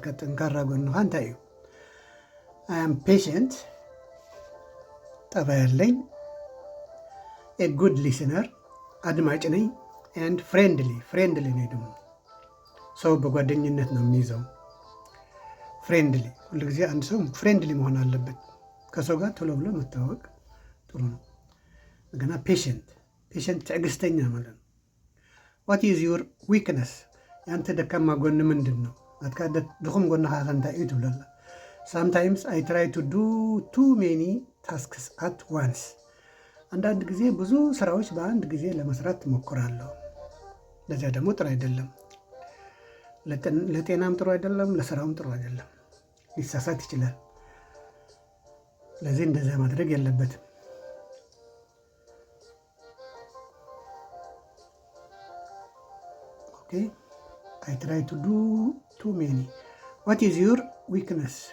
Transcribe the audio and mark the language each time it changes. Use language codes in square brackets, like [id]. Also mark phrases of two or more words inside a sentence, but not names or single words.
[am] ጠንካራ ጎን አንተ እዩ። [en] I am patient፣ [am] ጠባ ያለኝ፣ [en] a good listener፣ [am] አድማጭ ነኝ፣ [en] and friendly [am] ነኝ። ደግሞ ሰው በጓደኝነት ነው የሚይዘው። ፍሬንድሊ፣ ሁልጊዜ አንድ ሰው ፍሬንድሊ መሆን አለበት። ከሰው ጋር ቶሎ ብሎ መታወቅ ጥሩ ነው። እንደገና ፔሽንት፣ ትዕግስተኛ ማለት ነው። [en] What is your weakness? [am] የአንተ ደካማ ጎን ምንድን ነው? [ti] ድኹም ጎንኻ እንታይ እዩ ትብለላ። [en] Sometimes I try to do too many tasks at once። [am] አንዳንድ ጊዜ ብዙ ስራዎች በአንድ ጊዜ ለመስራት ትሞክራለሁ። ለዚያ ደግሞ ጥሩ አይደለም። ለጤናም ጥሩ አይደለም፣ ለስራውም ጥሩ አይደለም። ሊሳሳት ይችላል። ስለዚህ እንደዚያ ማድረግ የለበትም። [en] OK I try to do too many። What is your weakness?